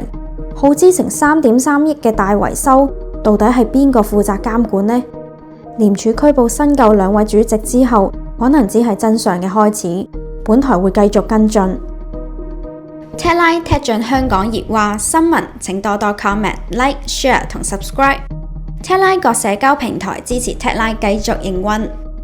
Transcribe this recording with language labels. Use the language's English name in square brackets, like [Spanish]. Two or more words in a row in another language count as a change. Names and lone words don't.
[Cantonese] 耗資成3.3億嘅大維修，到底係邊個負責監管呢？廉署拘捕新舊兩位主席之後，可能只係真相嘅開始。本台會繼續跟進。踢拉踢進香港熱話新聞，請多多 comment、like、share 同 subscribe。踢拉各社交平台支持踢拉繼續營運。